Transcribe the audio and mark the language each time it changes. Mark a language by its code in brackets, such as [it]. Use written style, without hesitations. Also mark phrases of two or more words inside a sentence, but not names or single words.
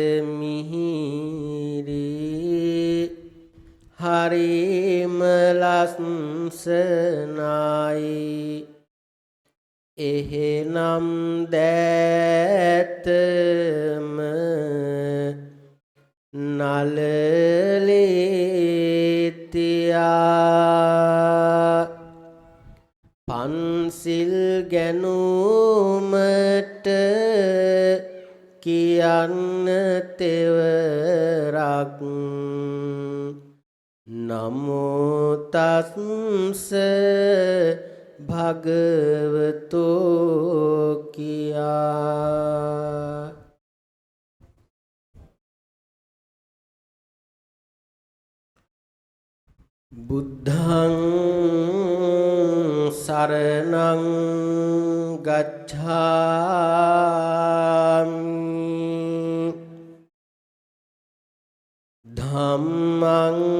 [si] මිහිරි හරිම ලස්සනයි එහෙනම් දැතම නලලේතියා පන්සිල් ගැනුමට කියන්න තෙවරක් [pi] නමෝ තස්ස භගවතෝ කියා බුද්ධං සරණං ගච්ඡාමි ධම්මං